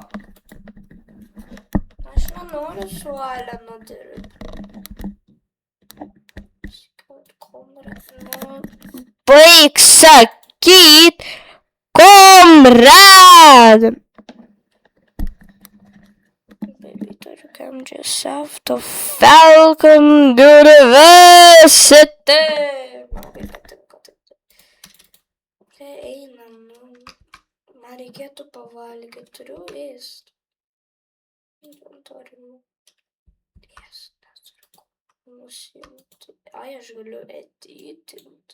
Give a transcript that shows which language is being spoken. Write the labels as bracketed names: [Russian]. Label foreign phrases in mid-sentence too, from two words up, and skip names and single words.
[Lithuanian] Aš nenoriu su Alenu dirbti. Baik sakyt, komrad! [English] Come just after Falcon University. [Lithuanian] Kai einam, man reikėtų pavalgyti, turiu ėsti. Inventorių. Nusimti. Ai, aš galiu editinti.